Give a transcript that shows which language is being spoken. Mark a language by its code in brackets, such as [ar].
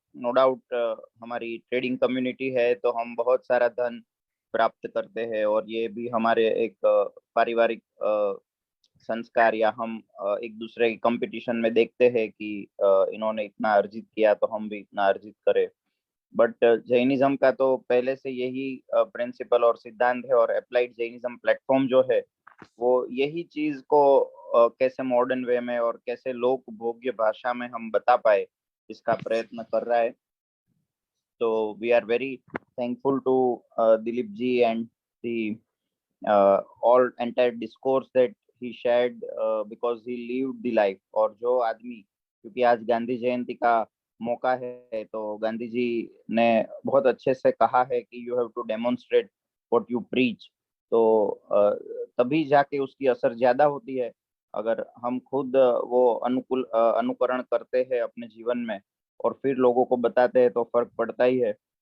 [hi] No doubt हमारी trading community है तो हम बहुत सारा धन प्राप्त करते हैं और ये भी हमारे एक पारिवारिक संस्कार, या हम एक दूसरे की कंपटीशन में देखते हैं कि इन्होंने इतना अर्जित किया तो हम भी इतना अर्जित करें। बट जैनिज्म का तो पहले से यही प्रिंसिपल और सिद्धांत है, और अप्लाइड जैनिज्म प्लेटफॉर्म जो है वो यही चीज को कैसे मॉडर्न वे में और कैसे लोक भोग्य भाषा में हम बता पाए इसका प्रयत्न कर रहा है। [en] तो we are very thankful to Dilip ji and the all entire discourse that he shared because he lived the life। [hi] और जो आदमी, क्योंकि आज गांधी जयंती का मौका है तो गांधी जी ने बहुत अच्छे से कहा है कि you have to demonstrate what you preach. तो तभी जाके उसकी असर ज्यादा होती है। अगर हम खुद वो अनुकरण करते हैं अपने जीवन में और फिर लोगों को बताते हैं तो फर्क पड़ता ही है।